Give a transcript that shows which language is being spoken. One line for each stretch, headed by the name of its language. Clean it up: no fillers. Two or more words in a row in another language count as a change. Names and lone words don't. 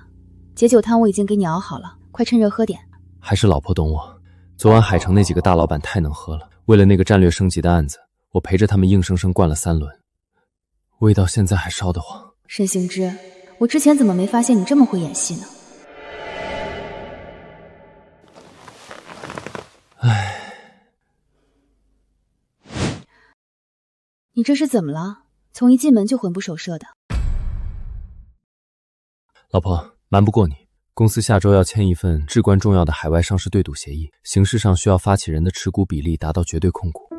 Chinese: 解酒湯我已經給你熬好了，快趁熱喝點。還是老婆懂我，昨晚海城那幾個大老板太能喝了，為了那個戰略升級的案子，我陪着他們硬生生灌了3輪，味道現在還燒得慌。沈行之，我之前怎麼沒發現你這麼會演戲呢？唉，你这是怎麼了？從一進門就魂不守舍的。老婆，瞞不過你，公司下周要簽一份至關重要的海外上市对賭協議，形式上需要發起人的持股比例達到絕對控股。